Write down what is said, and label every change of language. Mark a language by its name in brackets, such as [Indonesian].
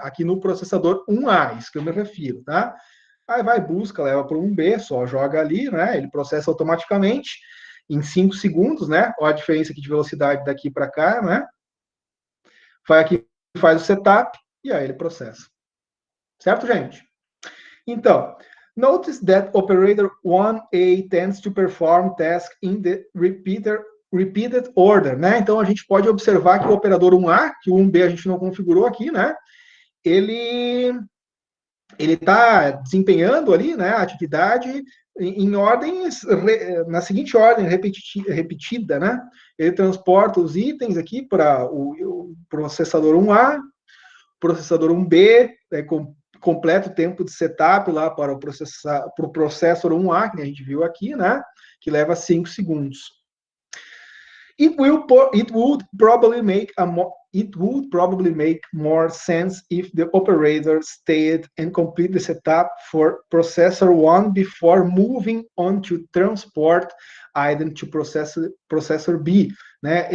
[Portuguese] Aqui no processador 1A, isso que eu me refiro, tá? Aí vai, busca, leva para o 1B, só joga ali, né? Ele processa automaticamente em 5 segundos, né? Olha a diferença aqui de velocidade daqui para cá, né? Vai aqui, faz o setup e aí ele processa. Certo, gente? [English] Então, notice that operator 1A tends to perform task in the repeated order, né? [Portuguese] Então a gente pode observar que o operador 1A, que o 1B a gente não configurou aqui, né? Ele está desempenhando ali, né, a atividade em ordens, na seguinte ordem, repetida, né? Ele transporta os itens aqui para o processador 1A, processador 1B, completa o tempo de setup lá para o processor 1A, que a gente viu aqui, né? Que leva 5 segundos. [English] It would probably make more sense if the operator stayed and complete the setup for processor 1 before moving on to transport item to processor B, né?